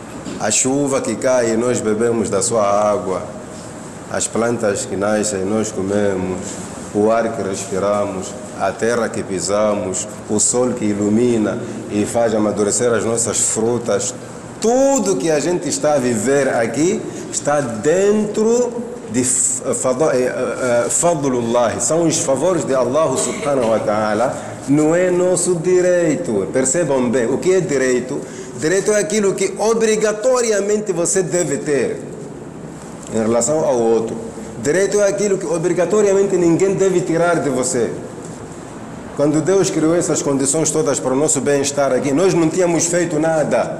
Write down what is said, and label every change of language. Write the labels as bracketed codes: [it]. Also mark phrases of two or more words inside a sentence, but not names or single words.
[pt] A chuva que cai e nós bebemos da sua água, as plantas que nascem e nós comemos, o ar que respiramos, a terra que pisamos, o sol que ilumina e faz amadurecer as nossas frutas, tudo que a gente está a viver aqui está dentro de Fadlullah, são os favores de Allah [ar] سبحانه وتعالى, [pt] não é nosso direito. Percebam bem, o que é direito? Direito é aquilo que obrigatoriamente você deve ter em relação ao outro. Direito é aquilo que obrigatoriamente ninguém deve tirar de você. Quando Deus criou essas condições todas para o nosso bem-estar aqui, nós não tínhamos feito nada.